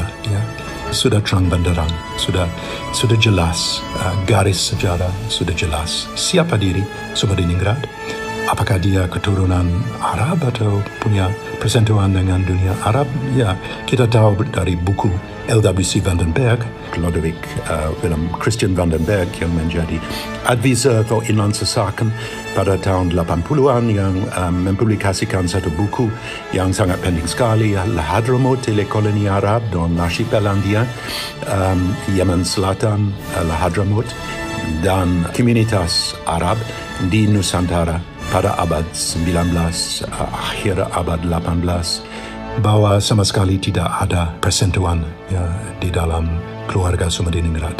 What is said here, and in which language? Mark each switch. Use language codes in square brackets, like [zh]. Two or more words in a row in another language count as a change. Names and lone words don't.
[id] Ya. Sudah terang benderang, sudah jelas, garis sejarah sudah jelas. Siapa diri Sumediningrat? Apakah dia keturunan Arab atau punya persentuhan dengan dunia Arab? Ya, kita tahu dari buku L.W.C. van den Berg, Lodewijk Willem Christian van den Berg yang menjadi [en] advisor for [id] Inlandse Zaken pada tahun 80-an yang mempublikasikan satu buku yang sangat penting sekali, Al-Hadramaut, koloni Arab dan Archipelagia, Yemen Selatan, Al-Hadramaut, dan komunitas Arab di Nusantara pada abad 19, akhir abad 18, bahwa sama sekali tidak ada persentuhan ya, di dalam keluarga Sumediningrat.